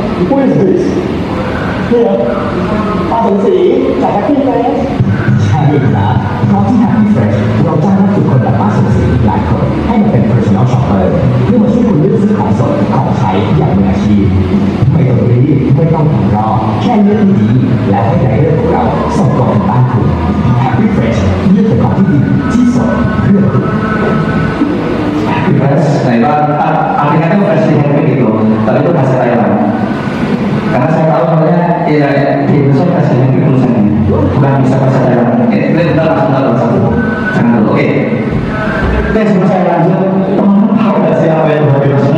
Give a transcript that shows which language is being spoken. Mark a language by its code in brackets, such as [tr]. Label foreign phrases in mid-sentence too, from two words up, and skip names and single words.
[en] Who is this? Here, [th] ป้าสมศรีจาก Happy Fresh ใช่ครับเพราะที่ Happy Fresh เราจ้างนักฝึกคนแบบป้าสมศรีหลายคนให้มาเป็น [en] personal shopper [th] เพื่อมาช่วยคุณเลือกซื้อของสดของใช้อย่างมืออาชีพไม่ต้องรีบไม่ต้องทำรอแค่เลือกดีๆแล้วให้ไดเรกของเราส่งตรงถึงบ้านคุณ Happy Fresh เลือกแต่ของที่ดีที่สดเพื่อคุณ [id] Fresh, nah itu artinya itu fresh di happy gitu, tapi itu bahasa Thailand. Karena saya tahu soalnya ya di Indonesia fresh di happy tulisannya, bukan bisa bahasa Thailand. Ini bentar langsung bahasa jangan dulu. Oke, sebelum saya lanjut, teman-teman tahu nggak sih apa itu happy fresh?